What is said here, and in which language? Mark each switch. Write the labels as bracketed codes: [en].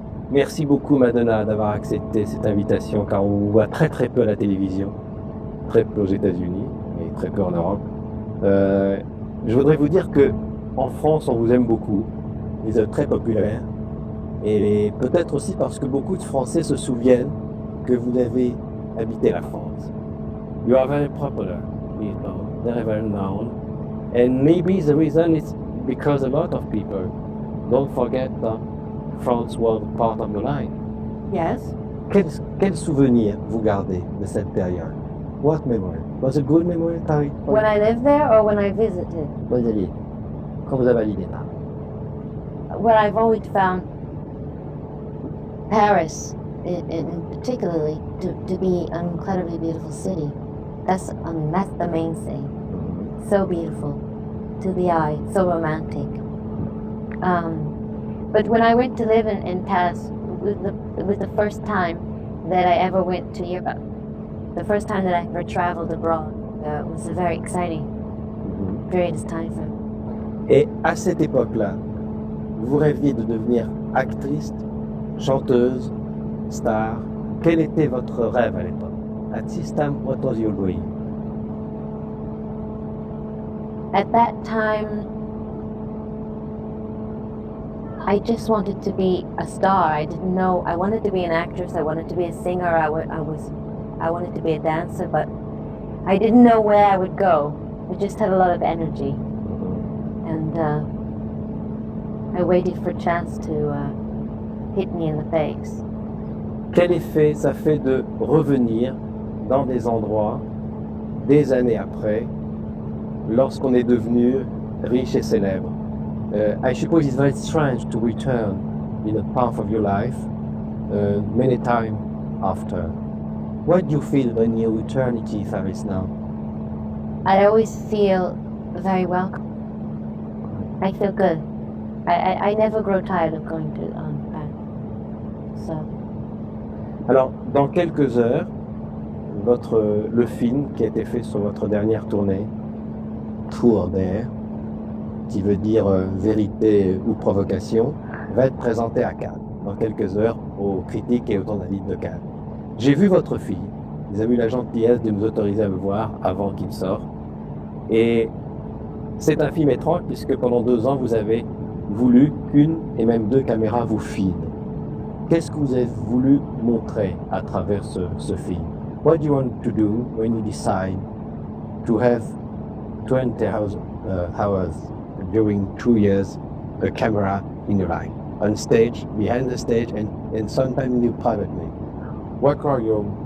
[fr] Merci beaucoup Madonna d'avoir accepté cette invitation car on vous voit très très peu à la télévision, très peu aux États-Unis et très peu en Europe. Je voudrais vous dire que en France on vous aime beaucoup, vous êtes très populaire et peut-être aussi parce que beaucoup de Français se souviennent que vous avez habité la France. [en] You are very popular, you know, very well known, and maybe the reason is because a lot of people don't forget that France was part of your life. Yes. [fr] Quel souvenir vous gardez de cette période? [en] What memory? Was it good memory? When I lived there or when I visited? [fr] Quand vous avez l'idée là. [en] What I've always found Paris, in particularly, to be an incredibly beautiful city. That's the main thing. So beautiful to the eye, so romantic. But when I went to live in Paris, it was the first time that I ever went to Europe. The first time that I ever traveled abroad. It was a very exciting period of time for me. [fr] Et à cette époque-là, vous rêviez de devenir actrice, chanteuse, star. Quel était votre rêve à l'époque? [en] At this time, what was your dream? At that time, I just wanted to be a star. I didn't know. I wanted to be an actress. I wanted to be a singer. I wanted to be a dancer, but I didn't know where I would go. I just had a lot of energy, and I waited for a chance to hit me in the face. [fr] Quel effet ça fait de revenir dans des endroits des années après, lorsqu'on est devenu riche et célèbre? [en] I suppose it's very strange to return in a part of your life many times after. What do you feel when you return to Paris now? I always feel very welcome. I feel good. I never grow tired of going to Paris. So. [fr] Alors, dans quelques heures, le film qui a été fait sur votre dernière tournée, Tour d'air, qui veut dire vérité ou provocation, va être présenté à Cannes, dans quelques heures, aux critiques et aux journalistes de Cannes. J'ai vu votre film, ils ont eu la gentillesse de nous autoriser à le voir avant qu'il sorte, et c'est un film étrange puisque pendant 2 ans, vous avez voulu qu'une et même 2 caméras vous filment. Qu'est-ce que vous avez voulu montrer à travers ce film? [en] What do you want to do when you decide to have 20 hours during 2 years a camera in your life, on stage, behind the stage, and sometimes in your private life? What are your